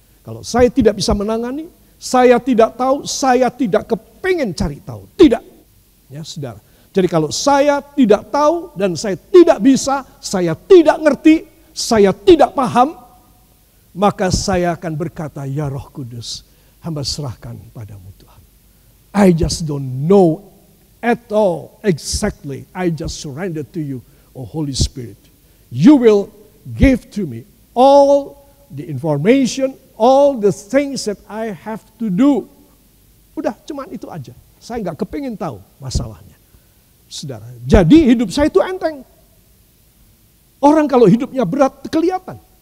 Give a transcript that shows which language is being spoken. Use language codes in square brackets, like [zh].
[id] Kalau saya tidak bisa menangani, saya tidak tahu, saya tidak kepingin cari tahu, tidak, ya saudara. Jadi kalau saya tidak tahu dan saya tidak bisa, saya tidak ngerti, saya tidak paham, maka saya akan berkata, ya Roh Kudus, hamba serahkan padamu Tuhan. [en] I just don't know at all exactly. I just surrender to you, oh Holy Spirit. You will give to me all the information, all the things that I have to do. [id] Udah, cuman itu aja. Saya nggak kepingin tahu masalahnya. Saudara, jadi hidup saya itu enteng. Orang kalau hidupnya berat, kelihatan.